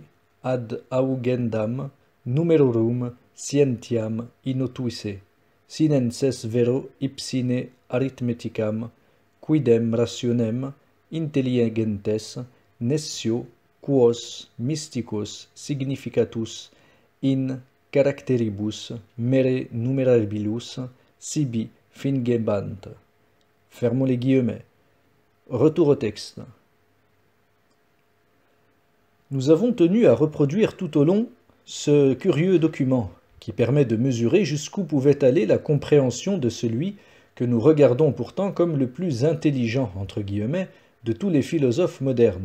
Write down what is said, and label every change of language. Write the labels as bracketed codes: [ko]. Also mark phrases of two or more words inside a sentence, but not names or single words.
[la] ad augendam numerorum scientiam intuisse, sinenses vero ipsine arithmeticam quidem rationem intelligentes nessio quos mysticus significatus in caracteribus mere numerabilis sibi fingebant. [fr] Fermons les guillemets. Retour au texte. Nous avons tenu à reproduire tout au long ce curieux document qui permet de mesurer jusqu'où pouvait aller la compréhension de celui que nous regardons pourtant comme le plus intelligent, entre guillemets, de tous les philosophes modernes.